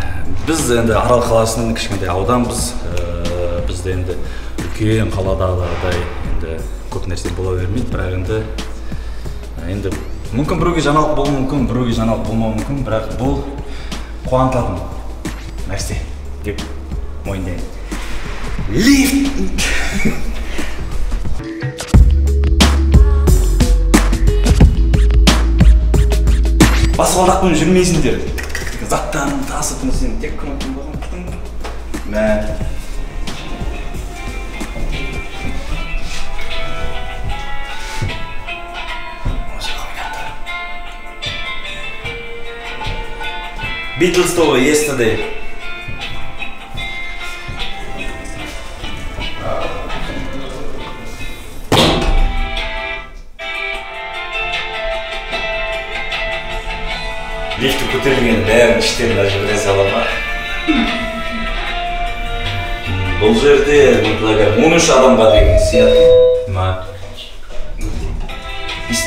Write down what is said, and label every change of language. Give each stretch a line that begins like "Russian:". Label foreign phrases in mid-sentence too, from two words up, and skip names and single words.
Kazakh: Біз енді Арал қаласының кішкентай ауданбыз. Бізде енді үлкен қаладағыдай енді көп нәрсе бола бермейді, бірақ енді мүмкін біреуге жаңалық болуы мүмкін, біреуге жаңалық болмауы мүмкін, бірақ бұл қуантатын нәрсе деп мойындаймын. Лифт! Баспалдақпен жүрмейсіңдер. Заттарын тасып сен тек кнопканы басасың. Мә.
English: Beatles to yesterday.
Kazakh: Лифті көтерілген бәрін іштерін әжібіре салама. Бұл жерде 13 адамға деген сияқты.